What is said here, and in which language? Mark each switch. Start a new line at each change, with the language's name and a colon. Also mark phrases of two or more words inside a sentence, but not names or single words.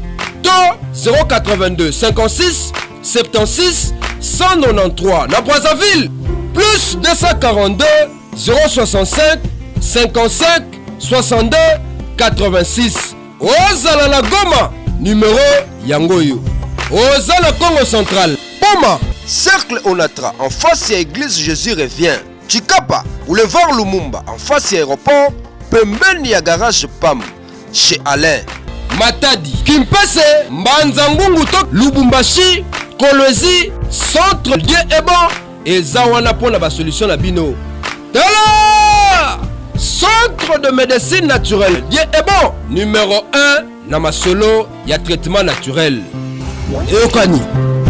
Lingala: To 082 56 76 193. Na Brazzaville, plus 242 065 55 62 86. Ozala la Goma, numéro Yangoyo. Ozala Congo Central, Poma, Cercle Onatra,
French: en face à l'église Jésus revient. Chikapa, boulevard Lumumba, en face à l'aéroport,
Lingala: pembeni ya garage PAM, chez Alain.
French: Matadi, Kimpese, Mbanzangungu to Lubumbashi, Kolwezi, Centre Dieu est bon, et Zawana pour la solution
Lingala: la bino. Tala!
French: centre de médecine naturelle.
Lingala: Dieu est bon. Numéro 1 na masolo ya
French: traitement naturel. Et Okani.